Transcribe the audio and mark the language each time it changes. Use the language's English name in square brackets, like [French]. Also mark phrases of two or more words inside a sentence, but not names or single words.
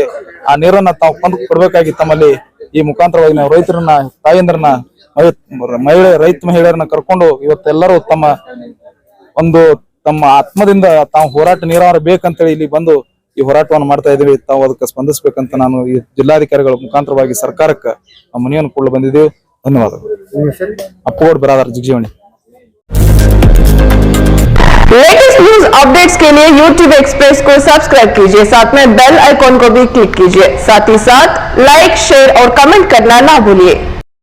[Kannada] ಆ ನೀರನ್ನ ತಾವು ಕೊಂದು ಕೊಡ್ಬೇಕಾಗಿ ತಮ್ಮಲ್ಲಿ ಈ ಮುಖಾಂತರವಾಗಿ ನಾವು ರೈತರನ್ನ, ತಾಯಂದ್ರನ್ನ, ರೈತ ಮಹಿಳೆಯರನ್ನ ಕರ್ಕೊಂಡು ಇವತ್ತೆಲ್ಲರೂ ತಮ್ಮ ಆತ್ಮದಿಂದ ತಾವು ಹೋರಾಟ ನೀರಾವರಿ ಬೇಕಂತೇಳಿ ಇಲ್ಲಿ ಬಂದು ಈ ಹೋರಾಟವನ್ನು ಮಾಡ್ತಾ ಇದ್ದೀವಿ. ತಾವು ಅದಕ್ಕೆ ಸ್ಪಂದಿಸಬೇಕಂತ ನಾನು ಈ ಜಿಲ್ಲಾಧಿಕಾರಿಗಳ ಮುಖಾಂತರವಾಗಿ ಸರ್ಕಾರಕ್ಕೆ ಮನವಿಯನ್ನು ಕೊಡಲು ಬಂದಿದ್ದೀವಿ. ಧನ್ಯವಾದಗಳು. ಅಪ್ಪಗೋಡ್ ಬ್ರಾದರ್ ಜಿಗಜಿವಣಿ. [English] latest news updates [Hindi] के लिए YouTube एक्सप्रेस को सब्सक्राइब कीजिए, साथ में [English] bell icon [Hindi] को भी क्लिक कीजिए। साथ ही साथ लाइक, शेयर और कमेंट करना ना भूलिए।